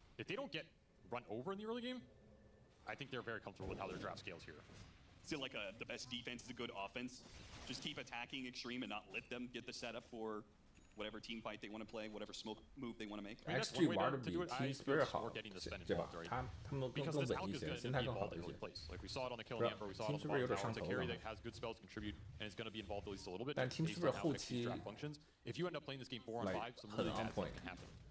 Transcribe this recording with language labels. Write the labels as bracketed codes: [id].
[en] If they don't get run over in the early game, I think they're very comfortable with how their draft scales here. Still like the best defense is a good offense. Just keep attacking Extreme and not let them get the setup for whatever team fight they want to play, whatever smoke move they want to make. [zh] XG 玩的比 Team Spirit 好，对吧？他们更稳一些，心态更好一些。 [en] Like we saw it on the kill on the Ember, we saw it on the bottom tower. It's a carry that has good spells to contribute, and it's going to be involved at least a little bit. [zh] 但 Team Spirit 后期 [en] functions. If you end up playing this game 4 on 5, some really bad stuff can happen.